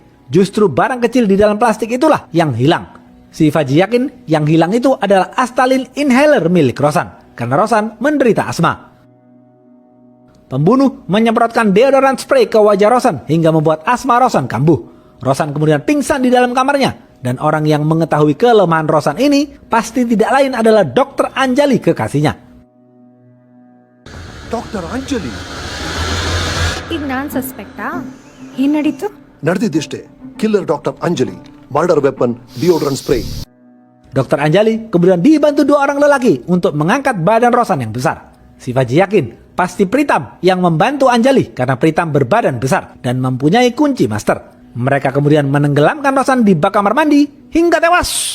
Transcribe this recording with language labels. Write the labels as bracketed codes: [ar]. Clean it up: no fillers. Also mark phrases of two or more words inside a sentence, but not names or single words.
[id] Justru barang kecil di dalam plastik itulah yang hilang. Shivaji yakin yang hilang itu adalah Astalin inhaler milik Roshan karena Roshan menderita asma. Pembunuh menyemprotkan deodoran spray ke wajah Roshan hingga membuat asma Roshan kambuh. Roshan kemudian pingsan di dalam kamarnya dan orang yang mengetahui kelemahan Roshan ini pasti tidak lain adalah Dr. Anjali kekasihnya. [kn] ಡಾಕ್ಟರ್ ಅಂಜಲಿ ಈಗ ನಾನ್ ಸಸ್ಪೆಕ್ಟಾ ಏನ್ ನಡೀತು ನಡೆದಿದ್ದಿಷ್ಟೇ. [en] killer doctor Anjali, murder weapon, deodorant spray. [id] Dr. Anjali kemudian dibantu dua orang lelaki untuk mengangkat badan Roshan yang besar. Shivaji yakin pasti Pritam yang membantu Anjali karena Pritam berbadan besar dan mempunyai kunci master. Mereka kemudian menenggelamkan Roshan di bak kamar mandi hingga tewas.